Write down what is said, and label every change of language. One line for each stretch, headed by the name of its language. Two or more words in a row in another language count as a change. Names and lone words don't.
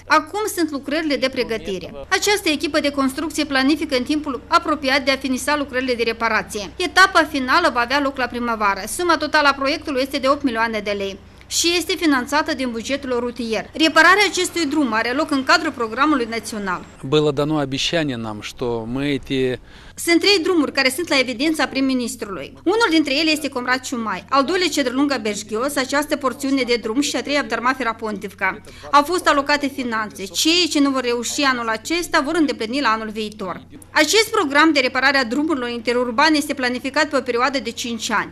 Romanian: Acum sunt lucrările de pregătire. Această echipă de construcție planifică în timpul apropiat de a finisa lucrările de reparație. Etapa finală va avea loc la primăvară. Suma totală a proiectului este de 8 milioane de lei. și este finanțată din bugetul rutier. Repararea acestui drum are loc în cadrul programului național.
Russian: Было дано обещание нам, что мы эти...
Romanian: Sunt 3 drumuri care sunt la evidența prim-ministrului. Unul dintre ele este Comrat-Ciumai, al doilea Cedrlunga-Berșghios, această porțiune de drum, și a treia Abdarma-Ferapontivca. Au fost alocate finanțe. Cei ce nu vor reuși anul acesta vor îndeplini la anul viitor. Acest program de reparare a drumurilor interurbane este planificat pe o perioadă de 5 ani.